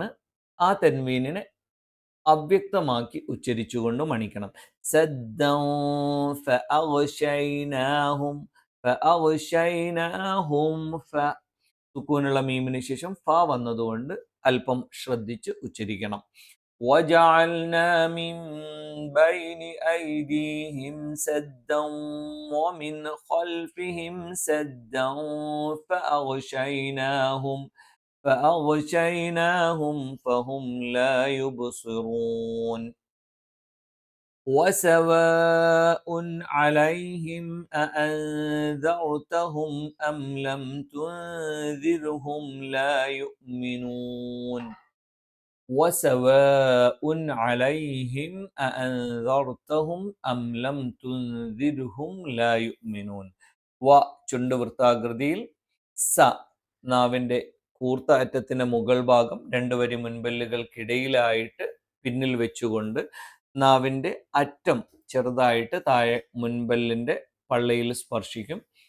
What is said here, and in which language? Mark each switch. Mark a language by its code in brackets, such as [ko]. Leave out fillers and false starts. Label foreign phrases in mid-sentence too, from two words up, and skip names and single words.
[ml] ആ തെൻവീനിനെ അവ്യക്തമാക്കി ഉച്ചരിച്ചുകൊണ്ട് മണിക്കണം. [ar] سدا فأغشيناهم فأغشيناهم ف. [ml] സുക്കൂനുള്ള മീമിന് ശേഷം ഫ വന്നതുകൊണ്ട് അല്പം ശ്രദ്ധിച്ച് ഉച്ചരിക്കണം. [ar] وجعلنا من بين أيديهم سدا ومن خلفهم سدا فأغشيناهم فهم لا يبصرون. وسواء عليهم أأنذرتهم أم لم تنذرهم لا يؤمنون. وسواء عليهم أأنذرتهم أم لم تنذرهم لا يؤمنون. [ml] വ ചുണ്ട് വൃത്താകൃതിയിൽ, സ നാവിൻ്റെ കൂർത്ത അറ്റത്തിൻ്റെ മുകൾ ഭാഗം 2 വരി മുൻപല്ലുകൾക്കിടയിലായിട്ട് പിന്നിൽ വെച്ചുകൊണ്ട് നാവിൻ്റെ അറ്റം ചെറുതായിട്ട് താഴെ മുൻപല്ലിൻ്റെ പള്ളയിൽ സ്പർശിക്കും.